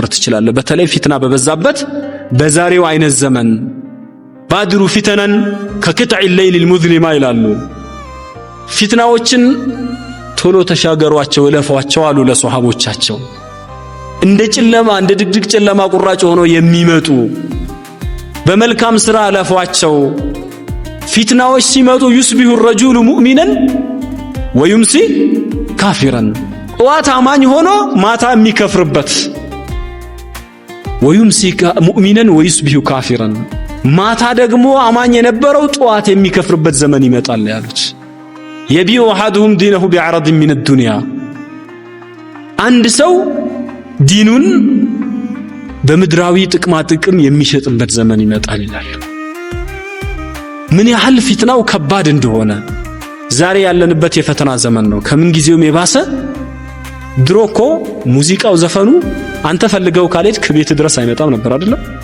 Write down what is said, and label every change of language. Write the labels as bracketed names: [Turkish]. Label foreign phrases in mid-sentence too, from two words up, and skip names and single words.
[Amharic] ትችላለህ። በተለይ ፊትና በበዛበት በዛሬው አይነት ዘመን [Arabic] بادروا فتنا كقطع الليل مظلما [Amharic] ይላሉ። ፊትናዎችን ቶሎ ተሻገሯቸው እለፏቸው አሉ ለሷሃቦቻቸው። እንደ ጨለማ እንደ ድቅድቅ ጨለማ ቁራጭ ሆኖ የሚመጡ በመልካም ሥራ እለፏቸው። ፊትናዎች ሲመጡ ዩስቢሁ [Arabic] الرجل مؤمنا ويمسي كافرا [Amharic] ጧት አማኝ ሆኖ ማታ የሚከፍርበት [Arabic] ويمسي مؤمنا ويصبح كافرا [Amharic] ማታ ደግሞ አማኝ የነበረው ጧት የሚከፍርበት ዘመን ይመጣል ያሉት። [Arabic] يبيع أحدهم دينه بعرض من الدنيا [Amharic] አንድ ሰው ዲኑን በምድራዊ ጥቅማ ጥቅም የሚሸጥበት ዘመን ይመጣል ይላል። ምን ያህል ፊትናው ከባድ እንደሆነ ዛሬ ያለንበት የፈተና ዘመን ነው ከምን ጊዜውም የባሰ ድሮኮ ሙዚቃው ዘፈኑ አንተ ፈልገው ካልሄድክ ቤት ድረስ አይመጣም ነበር አይደለም